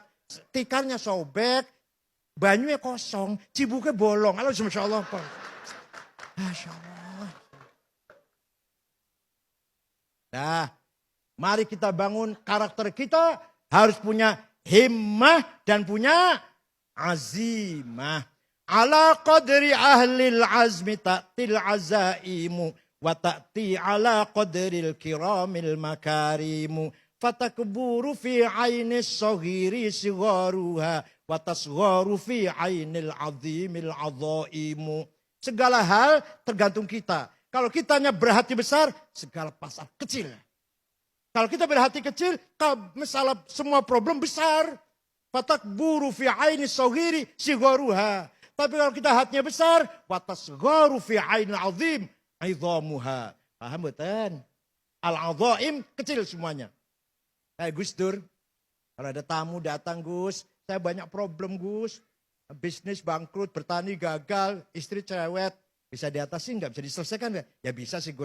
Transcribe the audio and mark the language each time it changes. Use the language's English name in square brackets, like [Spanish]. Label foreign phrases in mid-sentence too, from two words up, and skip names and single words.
[Javanese] Tikarnya sobek, banyunya kosong, cibuknya bolong. [Arabic] Halo, ما شاء الله. ما شاء الله. [Indonesian] Nah, mari kita bangun karakter kita. Harus punya himmah dan punya azimah. [Arabic] على قدر أهل العزم تأتي العزائم. وتأتي على قدر الكرام المكارم. فتكبر في عين الصغير صغارها. وتصغر في عين العظيم العظائم. [Indonesian] Segala hal tergantung kita. Kalau kitanya berhati besar, segala pasar kecil. Kalau kita berhati kecil, masalah semua problem besar. [Arabic] فتكبر في عين الصغير صغارها. [Indonesian] Tapi kalau kita hatinya besar, [Arabic] وتصغر في عين العظيم. Aidhamuha. [Indonesian] Paham betul? Al-adhaim kecil semuanya. Kayak Gus Dur. Kalau ada tamu datang, Gus, saya banyak problem, Gus. Bisnis bangkrut, bertani gagal, istri cerewet. Bisa diatasi nggak? Bisa diselesaikan nggak? Ya bisa sih, Gus.